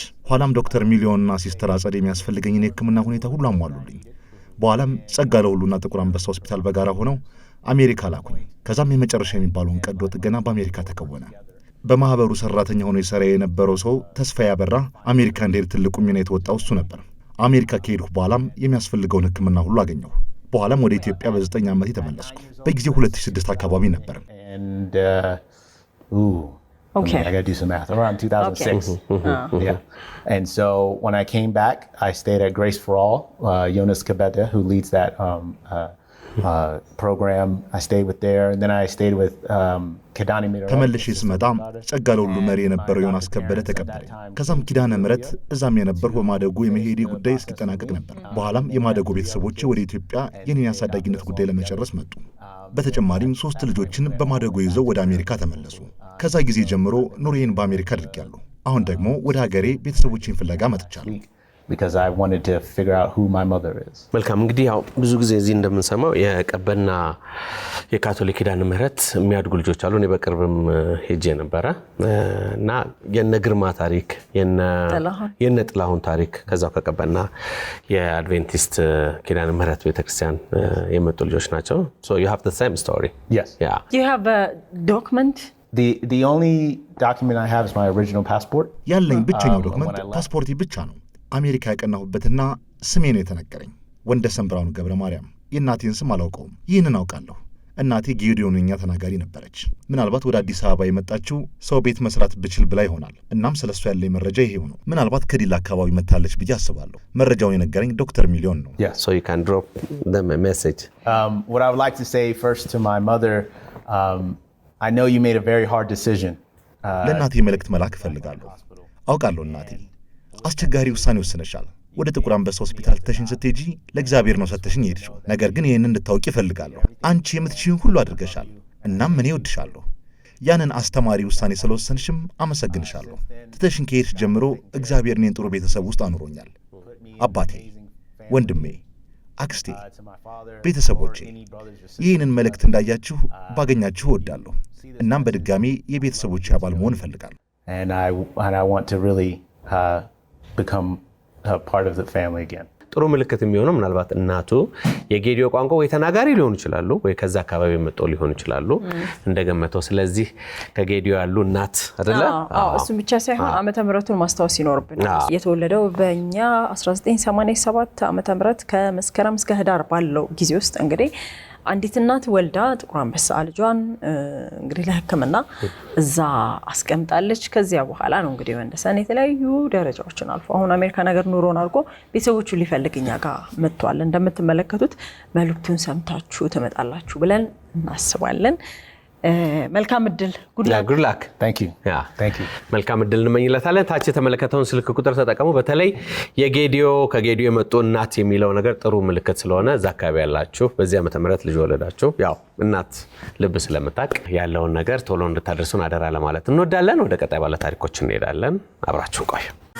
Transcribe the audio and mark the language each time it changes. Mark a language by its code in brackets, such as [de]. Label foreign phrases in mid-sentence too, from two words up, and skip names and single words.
[am] ኋላም ዶክተር ሚሊዮንና ሲስተር አጸደ የሚያስፈልገኝን የሕክምና ሁኔታ ሁሉ አሟሉልኝ። በኋላም ጸጋ ለሁሉና ጥቁር አንበሳ ሆስፒታል በጋራ ሆነው አሜሪካ ላኩኝ። ከዛም የመጨረሻ የሚባለውን ቀዶ ጥገና በአሜሪካ ተከወነ። በማህበሩ ሰራተኛ ሆኖ ይሰራ የነበረው ሰው ተስፋ ያበራ አሜሪካ እንድሄድ ትልቁ ሚና የተወጣው እሱ ነበር። አሜሪካ ከሄድኩ በኋላም የሚያስፈልገውን ሕክምና ሁሉ አገኘሁ። በኋላም ወደ ኢትዮጵያ በ9 ዓመት ተመለስኩ። በጊዜው 2006 አካባቢ ነበር። [en] Okay. I got to do some math. Around 2006. Okay. Yeah. And so when I came back, I stayed at Grace for All. Jonas Kabeta, who leads that program, I stayed with there. And then I stayed with Kidani Mira. [am] ተመልሼ ስመጣ ጸጋ ለሁሉ መሪ የነበረው ዮናስ ከበደ ተቀበለኝ። ከዛም ኪዳነ ምሕረት እዛም የነበርኩ በማደጎ የመሄዴ ጉዳይ እስኪጠናቀቅ ነበር። በኋላም የማደጎ ቤተሰቦቼ ወደ ኢትዮጵያ የኔን ያሳዳጊነት ጉዳይ ለመጨረስ መጡ። በተጨማሪም 3 ልጆችን በማደጎ ይዘው ወደ አሜሪካ ተመለሱ። ከዛ ጊዜ ጀምሮ ኑሮዬን በአሜሪካ አድርጌያለሁ። አሁን ደግሞ ወደ ሀገሬ ቤተሰቦቼን ፍለጋ መጥቻለሁ። [en] Because I wanted to figure out who my mother is. [am] መልካም እንግዲህ ያው ብዙ ጊዜ እዚህ እንደምንሰማው የቀበና የካቶሊክ ኪዳነ ምሕረት የሚያድጉ ልጆች አሉ። እኔ በቅርብም ሄጄ ነበረ እና የነ ግርማ ታሪክ የነ ጥላሁን ታሪክ ከዛው ከቀበና የአድቬንቲስት ኪዳነ ምሕረት ቤተክርስቲያን የመጡ ልጆች ናቸው. [en] So you have the same story. Yes. Yeah. Do you have a document? The only document I have is my original passport. [am] ያለኝ ብቸኛው ዶክመንት ፓስፖርቴ ብቻ ነው። አሜሪካ ያቀናሁበትና ስሜ ነው የተነገረኝ። ወንደሰን ብርሃኑ ገብረማርያም። የእናቴን ስም አላውቀውም። ይህንን አውቃለሁ። እናቴ ጌዲዮንኛ ተናጋሪ ነበረች። ምናልባት ወደ አዲስ አበባ የመጣችው ሰው ቤት መስራት ብችል ብላ ይሆናል። እናም ስለሱ ያለኝ መረጃ ይሄው ነው። ምናልባት ከዲላ አካባቢ መታለች ብዬ አስባለሁ። መረጃውን የነገረኝ ዶክተር ሚሊዮን ነው። [en] So you can drop them a message. What I would like to say first to my mother, I know you made a very hard decision. [am] ለእናቴ መልእክት መላክ እፈልጋለሁ። አውቃለሁ እናቴ አስቸጋሪ ውሳኔ ወስነሻል። ወደ ጥቁር አንበሳ ሆስፒታል ተሽን ስትሄጂ ለእግዚአብሔር ነው ሰተሽኝ ሄድሽው። ነገር ግን ይህንን እንድታውቂ እፈልጋለሁ። አንቺ የምትችይውን ሁሉ አድርገሻል። እናም እኔ እወድሻለሁ። ያንን አስተማሪ ውሳኔ ስለወሰንሽም አመሰግንሻለሁ። ትተሽን ከሄድሽ ጀምሮ እግዚአብሔር እኔን ጥሩ ቤተሰብ ውስጥ አኑሮኛል። አባቴ፣ ወንድሜ፣ አክስቴ፣ ቤተሰቦቼ ይህንን መልእክት እንዳያችሁ ባገኛችሁ እወዳለሁ። እናም በድጋሚ የቤተሰቦቼ አባል መሆን እፈልጋለሁ። [en] And I want to really become a part of the family again. [am] ጥሩ ምልክት የሚሆነው ምናልባት እናቱ የጌዲዮ ቋንቋ ወይ ተናጋሪ ሊሆኑ ይችላሉ ወይ ከዛ አካባቢ መጥተው ሊሆኑ ይችላሉ እንደገመተው። ስለዚህ ከጌዲዮ ያሉ እናት አይደለ? እሱ ብቻ ሳይሆን ዓመተ ምሕረቱን ማስታወስ ይኖርብናል። የተወለደው በእኛ 1987 ዓመተ ምሕረት ከመስከረም እስከ ህዳር ባለው ጊዜ ውስጥ እንግዲህ አንዲት እናት ወልዳ ጥቁር አንበሳ ልጇን እንግዲህ ለሕክምና እዛ አስቀምጣለች። ከዚያ በኋላ ነው እንግዲህ ወንደሰን የተለያዩ ደረጃዎችን አልፎ አሁን አሜሪካ ነገር ኑሮን አድርጎ ቤተሰቦቹን ሊፈልግኛ ጋር መጥቷል። እንደምትመለከቱት መልእክቱን ሰምታችሁ ትመጣላችሁ ብለን እናስባለን። መልካም እድል። [en] good luck. Thank you. Yeah. Thank you. [am] መልካም እድል እንመኝላታለን። ታች የተመለከተውን ስልክ ቁጥር ተጠቀሙ። በተለይ ከጌዲዮ የመጡ እናት የሚለው ነገር ጥሩ ምልክት ስለሆነ እዛ አካባቢ ያላችሁ በዚህ ዓመተ ምሕረት ልጅ ወለዳችሁ ያው እናት ልብ ስለምታቅ ያለውን ነገር ቶሎ እንድታደርሱን አደራ ለማለት እንወዳለን። ወደ ቀጣይ ባለ ታሪኮች እንሄዳለን። አብራችሁን ቆዩ።